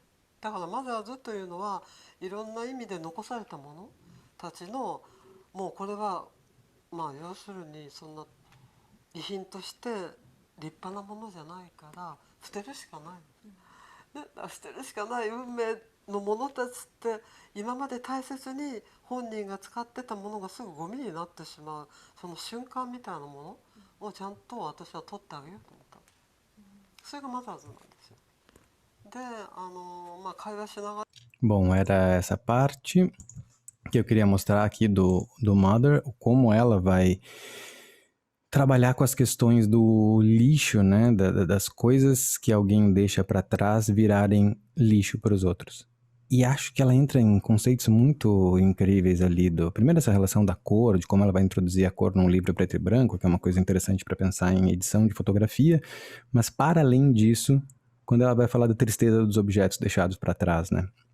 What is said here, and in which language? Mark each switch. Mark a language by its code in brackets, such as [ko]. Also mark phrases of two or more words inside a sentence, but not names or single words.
[ja] だからマザーズというのはいろんな意味で残されたものたちの、もうこれは要するにそんな遺品として立派なものじゃないから捨てるしかない、ね、捨てるしかない運命のものたちって、今まで大切に本人が使ってたものがすぐゴミになってしまう、その瞬間みたいなものをちゃんと私は取ってあげようと思った。それがマザーズなんですよ。で会話しながら [pt] Bom, era essa parte que eu queria mostrar aqui do Mother, como ela vai trabalhar com as questões do lixo, né, das coisas que alguém deixa para trás virarem lixo para os outros. E acho que ela entra em conceitos muito incríveis ali primeiro essa relação da cor, de como ela vai introduzir a cor num livro preto e branco, que é uma coisa interessante para pensar em edição de fotografia, mas para além disso, quando ela vai falar da tristeza dos objetos deixados para trás, né?